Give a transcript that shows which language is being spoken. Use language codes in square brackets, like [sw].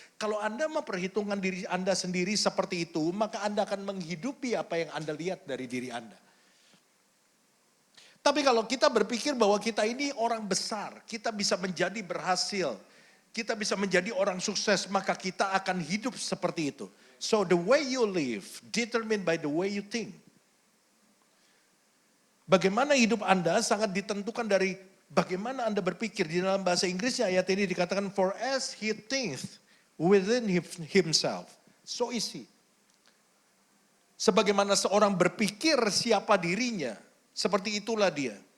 [id] Kalau Anda memperhitungkan diri Anda sendiri seperti itu, maka Anda akan menghidupi apa yang Anda lihat dari diri Anda. Tapi kalau kita berpikir bahwa kita ini orang besar, kita bisa menjadi berhasil, kita bisa menjadi orang sukses, maka kita akan hidup seperti itu. [en] So the way you live determined by the way you think. [id] Bagaimana hidup Anda sangat ditentukan dari bagaimana Anda berpikir. Di dalam bahasa Inggrisnya ayat ini dikatakan, [en] for as he thinketh within himself, so is he. [id] Sebagaimana seorang berpikir siapa dirinya, seperti itulah dia.